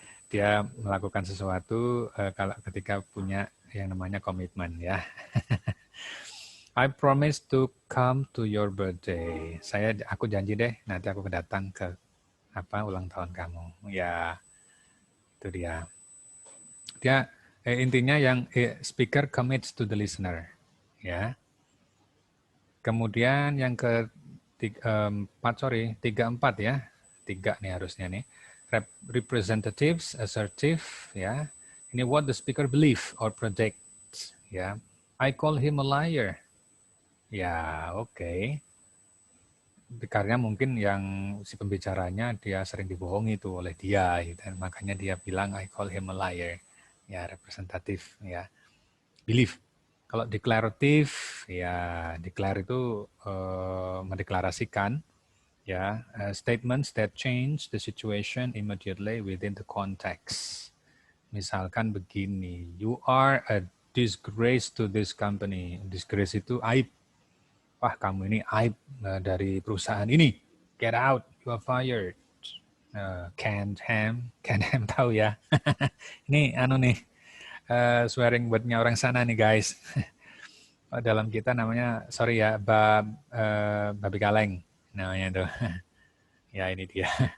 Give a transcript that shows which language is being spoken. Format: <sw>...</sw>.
<id>Dia melakukan sesuatu kalau ketika punya yang namanya komitmen ya.</id> <en>I promise to come to your birthday.</en> <id>Aku janji deh nanti aku datang ke ulang tahun kamu. Ya, itu dia. Dia intinya yang</id> <en>speaker commits to the listener.</en> <id>Ya. Kemudian yang tiga empat ya. 3 nih harusnya nih. Representatives, assertive ya. Ini</id> <en>what the speaker believe or projects ya. I call him a liar.</en> <id>Ya, oke. Karena mungkin yang si pembicaranya dia sering dibohongi itu oleh dia gitu. Makanya dia bilang</id> <en>I call him a liar.</en> <id>Ya, representatif ya. Belief. Kalau deklaratif ya declare itu mendeklarasikan ya,</id> <en>statements that change the situation immediately within the context.</en> <id>Misalkan begini,</id> <en>you are a disgrace to this company.</en> <id>Disgrace itu aib. Wah, kamu ini aib dari perusahaan ini.</id> <en>Get out, you are fired. Can't ham</en> <id>tahu ya. Ini swearing buatnya orang sana nih guys. Dalam kita namanya, sorry ya, babi kaleng namanya tuh. Ya ini dia.</id>